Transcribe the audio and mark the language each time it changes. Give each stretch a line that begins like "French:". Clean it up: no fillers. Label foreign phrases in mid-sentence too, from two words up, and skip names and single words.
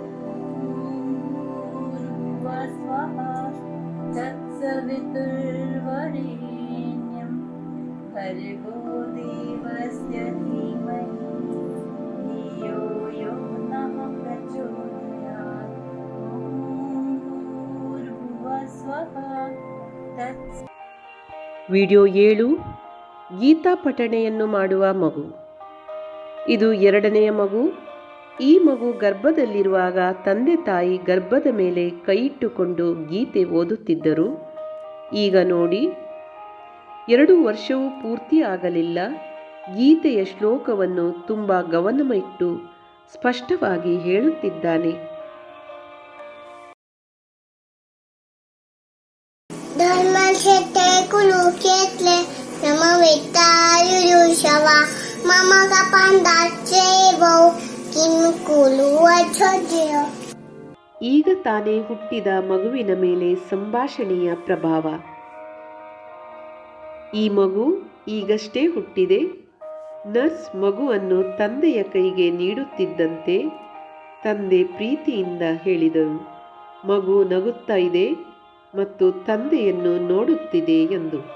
Sanskrit: भूर्भुवः स्वः तत्सवितुर्वरेण्यं भर्गो देवस्य धीमहि धियो यो नः प्रचोदयात्।
Kannada: ವಿಡಿಯೋ 7 ಗೀತಾ ಪಠಣೆಯನ್ನು ಮಾಡುವ ಮಗು. ಇದು 2ನೆಯ ಮಗು. ಈ ಮಗು ಗರ್ಭದಲ್ಲಿರುವಾಗ ತಂದೆ ತಾಯಿ ಗರ್ಭದ ಮೇಲೆ ಕೈಯಿಟ್ಟುಕೊಂಡು ಗೀತೆ ಓದುತ್ತಿದ್ದರು. ಈಗ ನೋಡಿ, 2 ವರ್ಷವೂ ಪೂರ್ತಿ ಆಗಲಿಲ್ಲ. ಗೀತೆಯ ಶ್ಲೋಕವನ್ನು ತುಂಬ ಗಮನವಿಟ್ಟು ಸ್ಪಷ್ಟವಾಗಿ ಹೇಳುತ್ತಿದ್ದಾನೆ.
Sanskrit: धर्मक्षेत्रे कुरुक्षेत्रे समवेतायुषव मम कपन्दाच्चैवौ किं कुरुवच्छोद्य.
Kannada: ಈಗ ತಾನೇ ಹುಟ್ಟಿದ ಮಗುವಿನ ಮೇಲೆ ಸಂಭಾಷಣೆಯ ಪ್ರಭಾವ. ಈ ಮಗು ಈಗಷ್ಟೇ ಹುಟ್ಟಿದೆ. ನರ್ಸ್ ಮಗುವನ್ನು ತಂದೆಯ ಕೈಗೆ ನೀಡುತ್ತಿದ್ದಂತೆ ತಂದೆ ಪ್ರೀತಿಯಿಂದ ಹೇಳಿದರು, ಮಗು ನಗುತ್ತಾ ಇದೆ ಮತ್ತು ತಂದೆಯನ್ನು ನೋಡುತ್ತಿದೆ ಎಂದು.